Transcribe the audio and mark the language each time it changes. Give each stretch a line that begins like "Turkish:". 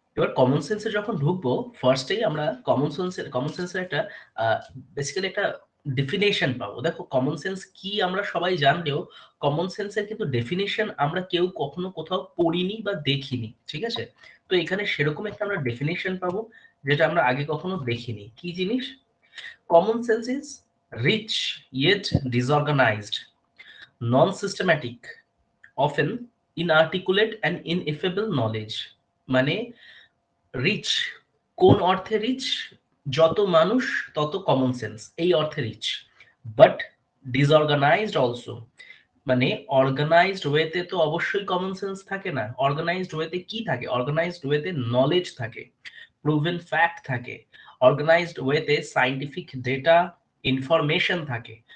Bangla: এবার কমন সেন্সে যখন ঢুকবো, ফার্স্টেই আমরা কমন সেন্সের একটা বেসিক্যালি একটা ডেফিনেশন পাবো। দেখো কমন সেন্স কি আমরা সবাই জানলেও কমন সেন্সের কিন্তু ডেফিনেশন আমরা কেউ কখনো কোথাও পড়িনি বা দেখিনি, ঠিক আছে? তো এখানে সেরকম একটা আমরা ডেফিনেশন পাবো যেটা আমরা আগে কখনো দেখিনি। কি জিনিস?
English: Common sense is rich yet disorganized, non-systematic, often inarticulate and ineffable knowledge।
Bangla: মানে রিচ, কোন অর্থে রিচ? যত মানুষ তত কমন সেন্স, এই অর্থে রিচ। বাট ডিসঅর্গানাইজড অলসো, মানে অর্গানাইজড ওয়েতে তো অবশ্যই কমন সেন্স থাকে না। অর্গানাইজড ওয়েতে কি থাকে? অর্গানাইজড ওয়েতে নলেজ থাকে, প্রুভেন ফ্যাক্ট থাকে, অর্গানাইজড ওয়েতে সাইন্টিফিক ডেটা, ইনফরমেশন থাকে।